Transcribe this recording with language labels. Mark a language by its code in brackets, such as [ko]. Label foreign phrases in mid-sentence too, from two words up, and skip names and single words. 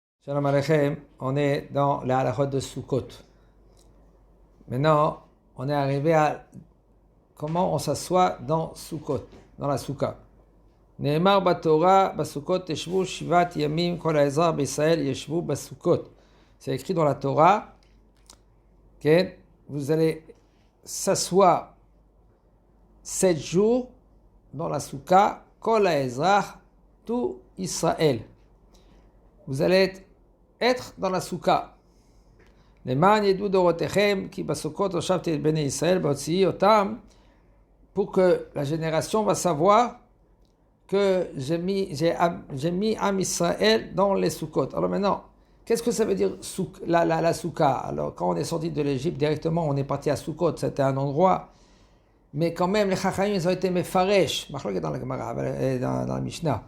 [he] שלום עליכם, [fr] on est dans la halachot de Sukkot. Maintenant, on est arrivé à comment on s'assoit dans Sukkot, dans la Soukha. [he] נאמר בתורה בסוכות ישבו שבעת ימים כל האזרח בישראל ישבו בסוכות. [fr] C'est écrit dans la Torah que vous allez s'asseoir 7 jours dans la Soukha, [he] כל האזרח, [fr] tout Israël. Vous allez être dans la Soukha. [he] למען ידעו דורותיכם כי בסוכות הושבתי את בני ישראל בהוציאי אותם, [fr] pour que la génération va savoir que j'ai mis [he] עם ישראל [fr] dans les Soukot. Alors maintenant, qu'est-ce que ça veut dire la Soukha? Alors quand on est sorti de l'Égypte directement, on est parti à Soukot, c'était un endroit, mais quand même les Chachamim ils ont été mefaresh, dans la Gemara, dans la Mishnah.